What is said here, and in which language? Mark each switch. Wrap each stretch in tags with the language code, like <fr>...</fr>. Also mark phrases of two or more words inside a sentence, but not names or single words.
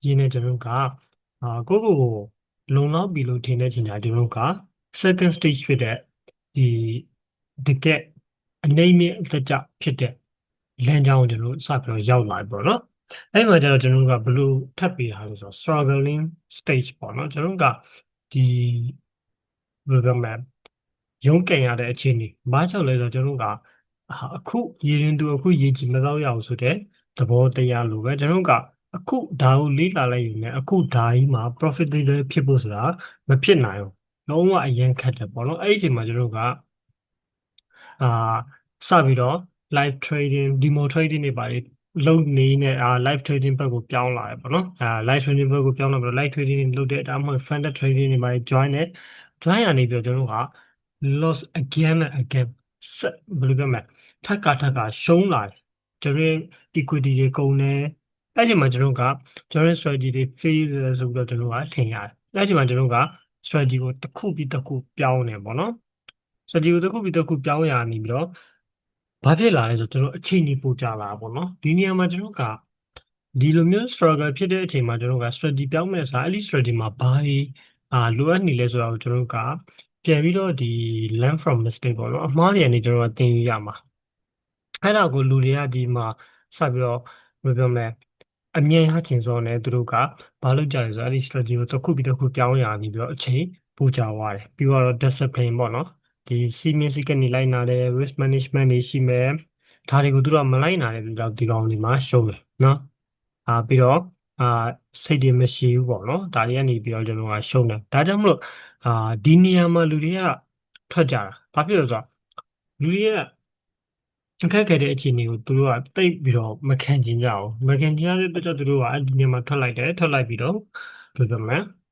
<my>င်းနဲ့ကျွန်တော်တို့ကကိုယ့်ကိုယ်ကိုလုံလောက်ပြီလို့ထင်တဲ့ချိန်ကျကျွန်တော်တို့က</my> <en>second stage</en> <my>ဖြစ်တဲ့ဒီတကယ်အနေ မြင့်အသက်ကြဖြစ်တဲ့လမ်းကြောင်းကိုကျွန်တော်တို့စပြီးတော့ရောက်လာပြီပေါ့နော်အဲ့ဒီမှာကျတော့ကျွန်တော်တို့ကဘယ်လိုထပ်ပေးထားလဲဆိုတော့</my> <en>struggling stage</en> <my>ပေါ့နော်ကျွန်တော်တို့ကဒီဘယ်လိုပြောမလဲရုန်းကန်ရတဲ့အခြေအနေဘာကြောင့်လဲဆိုတော့ကျွန်တော်တို့ကအခုရေရင်သူအခုရေကြည်မတော့ရအောင်ဆိုတဲ့သဘောတရားလိုပဲကျွန်တော်တို့ကအခုဒါကိုလေ့လာလိုက်ရင်လည်းအခုဒါကြီး မှာ profitable ဖြစ်ဖို့ဆိုတာမဖြစ်နိုင်ဘူးလုံးဝအရင်ခက်တယ်ပေါ့နော်အဲ့ဒီအချိန်မှာကျွန်တော်တို့ကအာစပြီးတော့</my> <en>live trading demo trading</en> <my>တွေပါတယ်လုပ်နေနဲ့</my> <en>live trading</en> <my>ဘက်ကိုပြောင်းလာတယ်ပေါ့နော်</my> <en>live trading</en> <my>ဘက်ကိုပြောင်းလာပြီးတော့</my> <en>live trading</en> <my>လုပ်တဲ့ဒါမှမဟုတ်</my> <en>funded trading</en> <my>တွေပါတယ် join တယ် join ရနေပြီးတော့ကျွန်တော်တို့က</my> <en>loss again and again</en> <my>ဆက်ဘယ်လိုပြောမလဲထပ်ကရှုံးလာတယ်ကျွန်တော်ရဲ့ equity တွေကုန်တယ်အဲ့ဒီမှာကျွန်တော်ကကျွန်တော်ရဲ့ strategy တွေ fail တယ်ဆိုပြီးတော့ကျွန်တော်ကထင်ရတယ်အဲ့ဒီမှာကျွန်တော်က strategy ကိုတစ်ခုပြီးတစ်ခုပြောင်းနေပေါ့နော် strategy ကိုတစ်ခုပြီးတစ်ခုပြောင်းရနေပြီးတော့ဘာဖြစ်လာလဲဆိုတော့ကျွန်တော်အချိန်ကြီးပိုကြလာပေါ့နော်ဒီနေရာမှာကျွန်တော်က ဒီလိုမျိုး struggle ဖြစ်တဲ့အချိန်မှာကျွန်တော်က strategy ပြောင်းမဲ့စားအဲ့ဒီ strategy မှာဘာတွေလိုအပ်နေလဲဆိုတော့ကျွန်တော်ကပြန်ပြီးတော့ဒီ</my> <en>learn from mistake</en> <my>ပေါ့နော်အမှားတွေကနေကျွန်တော်ကသင်ယူရမှာအဲ့ဒါကိုလူတွေကဒီ မှာစပြီးတော့ဘယ်လိုပြောမလဲအမြင်ရချင်စောနဲ့သူတို့ကဘာလုပ်ကြလဲဆိုတော့အဲ့ဒီ strategy ကိုတစ်ခုပြီးတစ်ခုပြောင်းရနေပြီးတော့အချိန်ပိုကြသွား တယ်ပြီးတော့ discipline ပေါ့နော်ဒီစီမင်းစည်းကမ်းတွေလိုက်နာတယ်</my> <en>risk management</en> <my>တွေရှိမယ်ဒါတွေကိုသူတို့ကမလိုက်နာတဲ့လူတော့ဒီကောင်ဒီမှာရှုံးတယ်နော်ပြီးတော့အာစိတ်တွေမရှိဘူးပေါ့နော်ဒါတွေကနေပြီးတော့ကျွန်တော်ကရှုံးတယ်ဒါကြောင့်မလို့အာဒီနေရာမှာလူတွေကထွက်ကြတာဘာဖြစ်လို့လဲဆိုတော့လူတွေကအခက်ခဲတဲ့အခြေအနေကိုသူတို့ကတိတ်ပြီးတော့မခံချင်ကြဘူးမခံချင်ရတဲ့အတွက်ကြောင့်သူတို့ကအဲ့ဒီနေရာမှာထွက်လိုက်တယ်ထွက်လိုက်ပြီးတော့ဘယ်လိုပြောမလဲ</my>